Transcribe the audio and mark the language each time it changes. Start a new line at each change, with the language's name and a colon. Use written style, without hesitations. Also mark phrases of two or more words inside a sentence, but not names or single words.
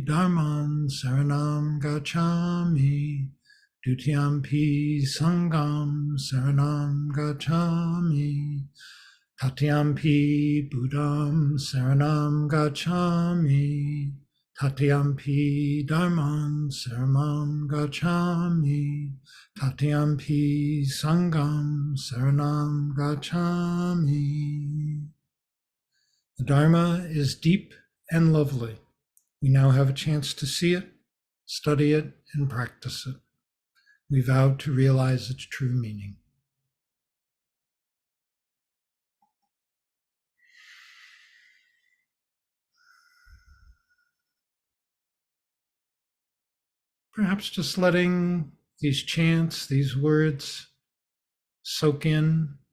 Pali: Dharman saranam gacchami, Dutiyampi Sangham saranam gacchami, Tatyampi Buddham saranam gacchami, Tatyampi Dharman saranam gacchami, Tatyampi Sangham saranam gacchami.
English: The Dharma is deep and lovely. We now have a chance to see it, study it, and practice it. We vow to realize its true meaning. Perhaps just letting these chants, these words soak in.